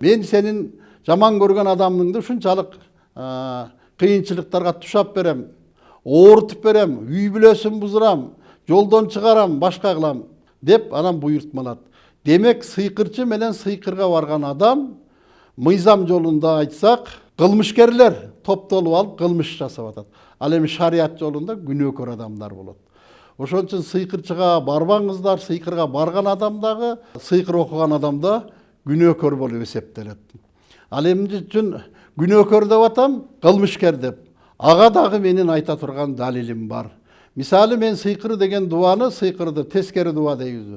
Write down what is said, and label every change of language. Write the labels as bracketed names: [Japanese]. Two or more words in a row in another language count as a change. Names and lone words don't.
[Kyrgyz] Мен сенин жаман көргөн адамыңды ушунчалык кыйынчылыктарга тушап берем, оорутуп берем, үй бүлөсүн бузурам, жолдон чыгарам, башка кылам деп анан буйрутмалат. Демек сыйкырчы менен сыйкырга барган адам мыйзам жолунда айтсак, Кылмышкерлер топтолуп алып кылмыш жасап атат. Ал эми шарият жолунда күнөөкөр адамдар болот. Ошон үчүн сыйкырчыга барбаңыздар, сыйкырга барган адам дагы, сыйкыр окуган адам да күнөөкөр болуп эсептелет. Ал эмне үчүн күнөөкөр деп атам, кылмышкер деп. Ага дагы менин айта турган далилим бар. Мисалы мен сыйкыр деген дуаны, сыйкырды тескери дуа дейбиз.